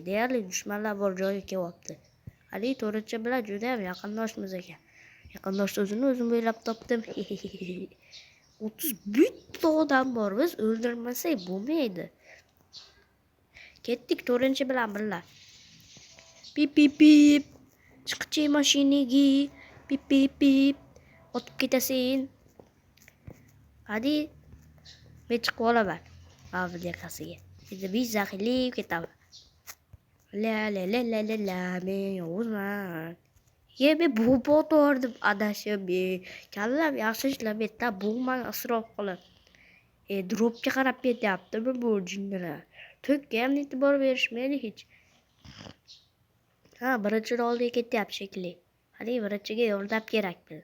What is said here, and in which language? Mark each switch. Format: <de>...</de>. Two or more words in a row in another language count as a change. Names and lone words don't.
<uz>Deyarli dushmanlar bor joyga kelyapti. Qani 4-chi bilan juda ham yaqindoshmiz ekan. Yaqindosh so'zini o'zim o'ylab topdim. 31 ta odam bor, biz o'ldirmasak bo'lmaydi. Ketdik 4-chi bilan birga. Pip pip pip. Chiqchi mashinagi. Pip pip pip. Otib ketasin. Hadi. Men chiqib olaman. Avdiya kasiga. Endi biz zaxilib ketaman. La la la la la la men Yovuzman. Ye men bu botordim adashib kallam yaxshi ishlab yetta bug'man isrof qilib. Dropga qarab ketyaptimi bu jinnilar. To'kka ham e'tibor berishmaydi hech. Ha, birinchi rolga ketyapti shekilli. Qani birinchiga yordam kerak biz.</uz>